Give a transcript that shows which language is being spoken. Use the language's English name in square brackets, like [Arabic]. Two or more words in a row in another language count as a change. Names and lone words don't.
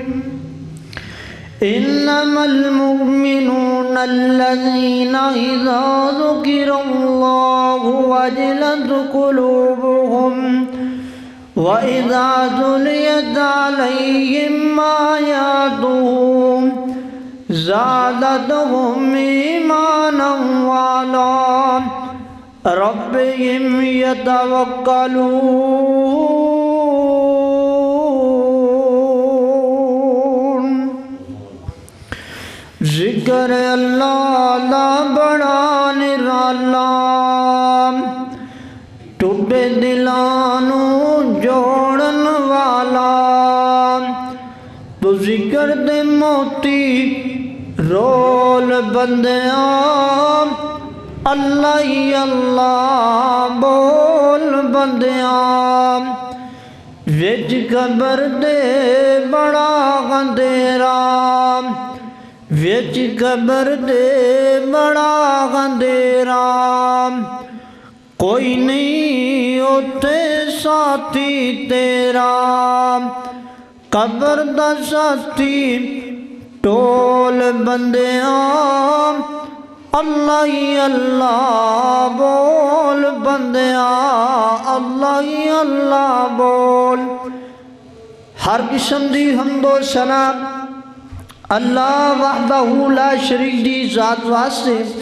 [Arabic] إنما المؤمنون الذين إذا ذكر الله وجلت قلوبهم وإذا تليت عليهم آياته زادتهم إيمانا وعلى ربهم [Punjabi] يتوكلون ذکر اللہ لا بڑا نرالا ٹوٹے دلانو جوڑن والا تو ذکر دے موتی رول بندیاں اللہ ہی اللہ بول بندیاں وچ قبر دے بڑا اندھیرا وچ قبر دے بڑا اندھیرا کوئی نہیں اوتھے ساتھی تیرا قبر دا ساتھی ٹول بندیاں اللہ ہی اللہ بول بندیاں اللہ ہی اللہ بول ہر قسم دی حمد و ثنا اللہ [Arabic] وحدہ لا شریک [Punjabi] دی ذات واسطے